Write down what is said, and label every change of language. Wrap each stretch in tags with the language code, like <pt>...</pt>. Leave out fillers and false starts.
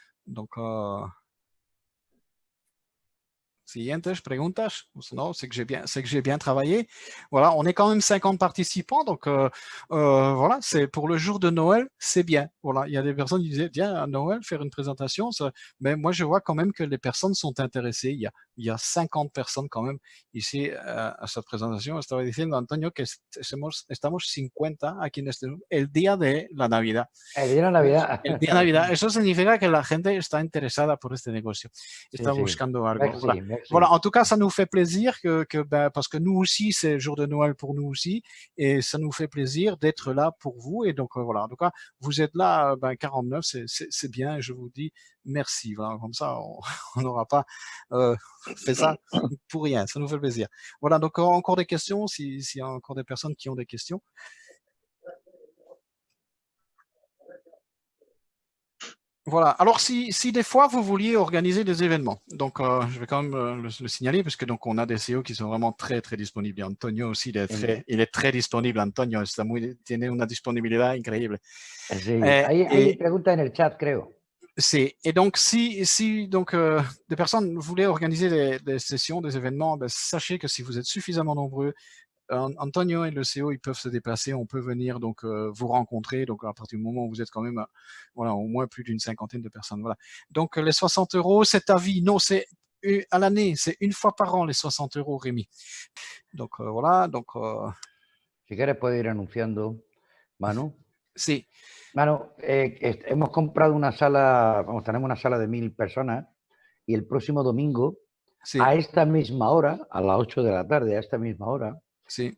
<fr>Donc,</fr> <es>siguientes preguntas,</es> <fr>non, c'est que j'ai bien travaillé. Voilà, on est quand même 50 participants, donc voilà, c'est pour le jour de Noël, c'est bien. Voilà, il y a des personnes qui disaient, tiens, à Noël, faire une présentation, mais moi je vois quand même que les personnes sont intéressées. Il y a 50 personnes quand même ici à cette présentation.</fr> <es>Estaba diciendo Antonio que estamos 50 aquí en el día de la Navidad. El día de la Navidad. El día de Navidad. Eso significa que la gente está interesada por este negocio. Está buscando algo.</es> <fr>Merci, voilà. Merci. Voilà, en tout cas, ça nous fait plaisir parce que nous aussi, c'est le jour de Noël pour nous aussi, et ça nous fait plaisir d'être là pour vous. Et donc voilà, en tout cas, vous êtes là, 49, c'est bien. Et je vous dis merci. Voilà, comme ça, on n'aura pas fait ça pour rien. Ça nous fait plaisir. Voilà, donc encore des questions, s'il y a encore des personnes qui ont des questions. Voilà. Alors, si des fois vous vouliez organiser des événements, donc je vais quand même le signaler, parce que donc on a des CEO qui sont vraiment très très disponibles. Antonio aussi, il est très disponible.</fr> <es>Antonio tiene una disponibilidad increíble. Sí. Hay preguntas en el chat, creo.</es> <fr>Et donc, si donc des personnes voulaient organiser des sessions, des événements, sachez que si vous êtes suffisamment nombreux, Antonio et le CEO, ils peuvent se déplacer, on peut venir donc vous rencontrer. Donc à partir du moment où vous êtes quand même, voilà, au moins plus d'une cinquantaine de personnes. Voilà. Donc les 60 €, c'est à vie. Non, c'est à l'année, c'est une fois par an les 60 €, Rémi. Donc voilà. Donc.</fr> <es>Si quieres puedes ir anunciando, Manu. Sí. Manu, hemos comprado una sala, vamos, tenemos una sala de 1000 personas y el próximo domingo, sí. a esta misma hora, a las 8 de la tarde, a esta misma hora, sí.</es>